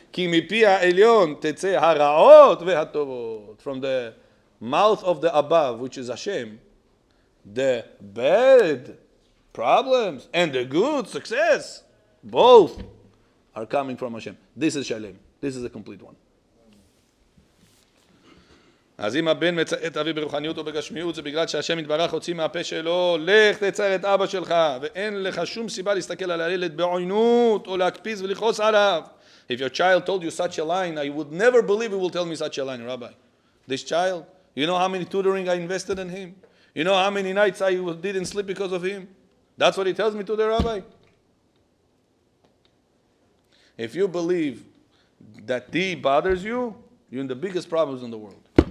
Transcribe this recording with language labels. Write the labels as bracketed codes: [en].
[he] Ki mipi ha'elyon tetzeh hara'ot ve'hatovot. [en] From the mouth of the above, which is Hashem, the bad problems and the good success, both are coming from Hashem. This is Shalem. This is a complete one. [he] אז אם הבן מצער את אביו ברוחניות או בגשמיות, זה בגלל שהשם יתברך הוציא מהפה שלו, לך תצער את אבא שלך, ואין לך שום סיבה להסתכל על הילד בעוינות או להקפיץ ולכעוס עליו. [en] If your child told you such a line, I would never believe he will tell me such a line, Rabbi. This child, you know how many tutoring I invested in him? You know how many nights I didn't sleep because of him? That's what he tells me to the Rabbi. If you believe that he bothers you, you're in the biggest problems in the world.